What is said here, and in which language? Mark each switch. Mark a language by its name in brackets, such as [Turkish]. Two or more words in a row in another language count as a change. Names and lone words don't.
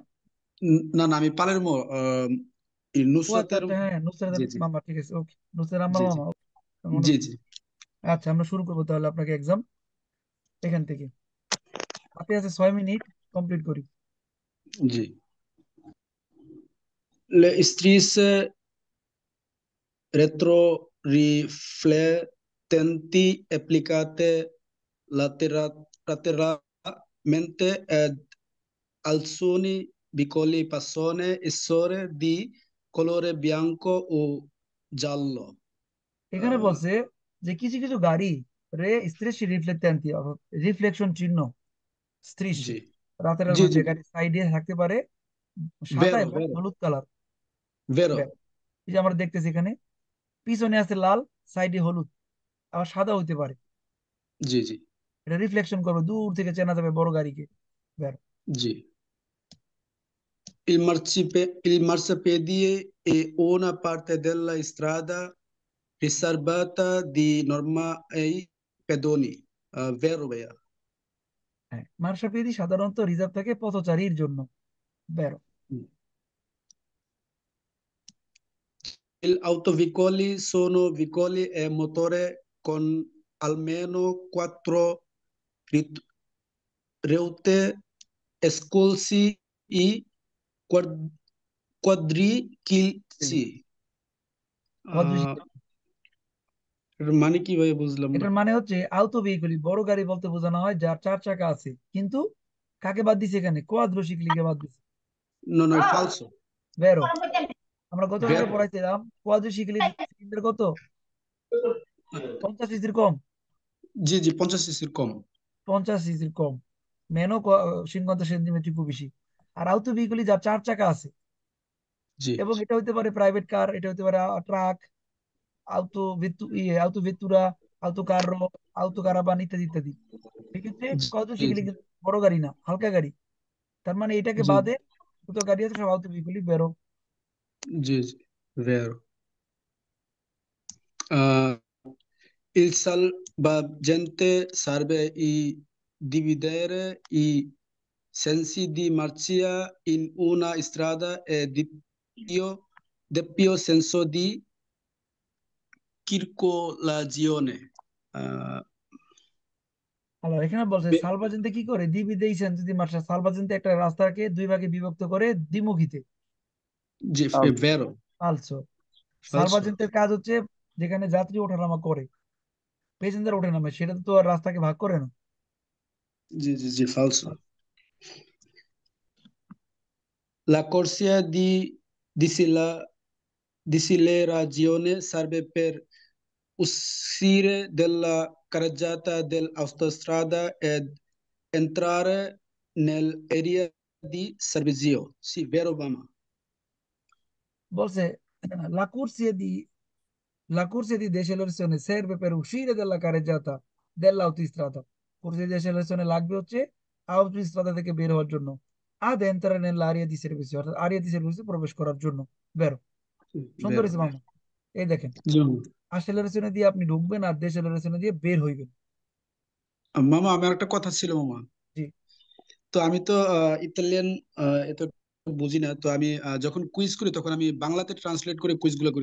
[Bangla] না না, আমি পালেরমো, ও আচ্ছা নুসরাতের। আচ্ছা, হ্যাঁ নুসরাতের জি জি মামা, ঠিক আছে, ওকে, নুসরাত আমার জি জি মামা, okay, মনে জি পড়ছে। জি আচ্ছা, আমরা শুরু করবো তাহলে আপনাকে এক্সাম এখান থেকে। হাতে আছে 6 মিনিট, কমপ্লিট করি। জি। [Italian] Le strisce retroriflettenti applicate lateralmente ed alcuni piccoli possono essere di colore bianco o giallo. [Bangla] এখানে বলছে যে কিছু কিছু গাড়ি রে [Italian] strisce riflettenti, [Bangla] রিফ্লেকশন চিহ্ন, স্ত্রীশি জি রাতের জি জি মধ্যে জি, গাড়ির সাইডে থাকতে পারে, সাদা [Italian] vero [Bangla] এবং [Italian] vero [Bangla] হলুদ কালার। [Italian] vero, [Bangla] এই যে আমরা দেখতেছি এখানে পিছনে আছে লাল, সাইডে হলুদ, আবার সাদা হইতে পারে। জি জি এটা রিফ্লেকশন করবে, দূর থেকে চেনা যাবে বড় গাড়িকে। বের। জি। [Italian] il marciapiede è una parte della strada riservata di norma ai pedoni, vero ভাইয়া? [Bangla] হ্যাঁ, মার্শাপিয়েদি সাধারণত রিজার্ভ থাকে পথচারীর জন্য। বেরো। [Italian] Il autoveicoli sono veicoli a motore con almeno 4 ruote esclusi i quadricicli। [Bangla] এটার মানে কি ভাই বুঝলাম না। এটার মানে হচ্ছে আউটো ভেহিকল, বড় গাড়ি বলতে বোঝানো হয় যার 4 চাকা আছে, কিন্তু কাকে বাদ দিছে এখানে? কোয়াড্রোসিক্লিকে বাদ দিছে। [Italian] No, no, è falso. [Bangla] বেরো। আমরা গত ক্লাসে [Italian] Vero. [Bangla] পড়াইছিলাম কোয়াড্রোসিক্লির সিলিন্ডার কত? 50 সিসির কম। জি জি 50 সিসির কম। 50 সিসির কম। ন্যানো 50 সেন্টিমিটার একটু বেশি। আর আউটো ভেহিকল যার 4 চাকা আছে, জি এবং এটা হতে পারে প্রাইভেট কার, এটা হতে পারে ট্রাক, [Italian] auto vettura, auto carro, auto caravan [Bangla] ইত্যাদি ইত্যাদি। সেক্ষেত্রে জি কোয়াড্রোসিক্লি জি কিন্তু বড় গাড়ি না, হালকা গাড়ি। তার মানে এটাকে জি বাদে যত গাড়ি আছে সব আউটো ভেহিকল। বেরো। জি জি vero. [Italian] Uh, il salvagente serve a dividere i sensi di marcia in una strada e doppio senso di circolazione. [Bangla] আল্লাহ, এখানে বলছে সালভাজেন্তে কি করে? দিবিদেইছেন যদি মার্শা, সালভাজেন্তে একটা রাস্তাকে দুই ভাগে বিভক্ত করে দ্বিমুখীতে। জি vero. ফালসো। [Italian] Falso. [Bangla] সালভাজেন্টের কাজ হচ্ছে যেখানে যাত্রী ওঠানামা করে, প্যাসেঞ্জার ওঠে নামে, সেটা তো আর রাস্তাকে ভাগ করে না। [Italian] Sì, sì, sì, falso. La corsia dicelerazione serve per uscire dalla carreggiata dell'autostrada ed entrare nell'area di servizio. Sì, vero, Mama? বলছে la corsia di la corsia di decelerazione serve per uscire dalla carreggiata dell'autostrada। corsia di decelerazione [Bangla] লাগবে হচ্ছে autostrada থেকে বের হওয়ার জন্য। [Italian] ad entrare nell'area di servizio, [Bangla] অর্থাৎ [Italian] area di servizio [Bangla] প্রবেশ করার জন্য। বেরো। সুন্দর [Italian] Vero. [Bangla] হয়েছে মামা। এই দেখেন, জি, আসেলারেশনে দিয়ে আপনি ঢুকবেন আর ডেসেলারেশনে দিয়ে বের হইবেন। মামা আমার একটা কথা ছিল মামা। জি। তো আমি তো ইতালিয়ান এত বুঝি না, তো আমি যখন কুইজ করি তখন আমি বাংলাতে ট্রান্সলেট করে কুইজ গুলো করি।